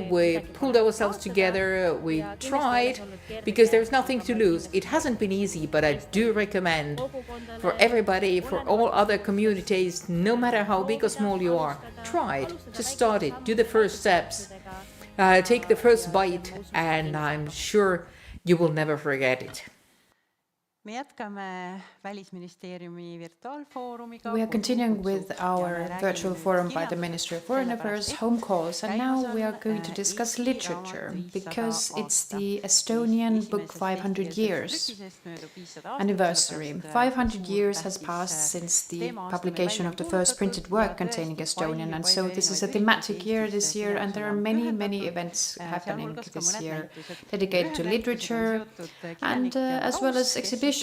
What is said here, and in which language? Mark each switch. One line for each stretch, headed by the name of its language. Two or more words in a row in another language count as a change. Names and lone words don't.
English: We pulled ourselves together, we tried, because there's nothing to lose. It hasn't been easy, but I do recommend for everybody, for all other communities, no matter how big or small you are, try it, just start it, do the first steps, take the first bite, and I'm sure you will never forget it.
Estonian: Me jätkame Välisministeeriumi virtuaalfoorumiga.
English: We are continuing with our virtual forum by the Ministry of Foreign Affairs, Home Calls, and now we are going to discuss literature, because it's the Estonian book 500 years anniversary. 500 years has passed since the publication of the first printed work containing Estonian, and so this is a thematic year this year, and there are many events happening this year dedicated to literature, and as well as exhibitions.